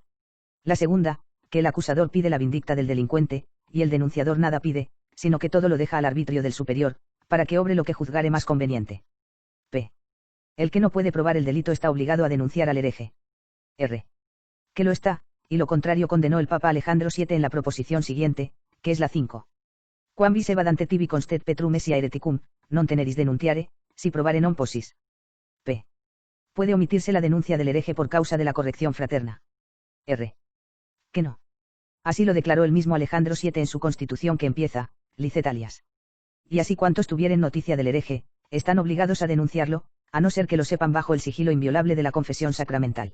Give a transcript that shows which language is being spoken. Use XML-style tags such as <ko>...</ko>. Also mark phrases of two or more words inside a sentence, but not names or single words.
<es>La segunda, que el acusador pide la vindicta del delincuente, y el denunciador nada pide, sino que todo lo deja al arbitrio del superior, para que obre lo que juzgare más conveniente. P. El que no puede probar el delito está obligado a denunciar al hereje. R. Que lo está, y lo contrario condenó el Papa Alejandro VII en la proposición siguiente, que es la 5.</es> <la>Quam vis evadante tibi constet petrum esia hereticum, non teneris denuntiare, si probare non possis.</la> <es>P. Puede omitirse la denuncia del hereje por causa de la corrección fraterna. R. Que no. Así lo declaró el mismo Alejandro VII en su constitución que empieza,</es> <la>licet alias.</la> <es>Y así cuantos tuvieren noticia del hereje, están obligados a denunciarlo, a no ser que lo sepan bajo el sigilo inviolable de la confesión sacramental.</es>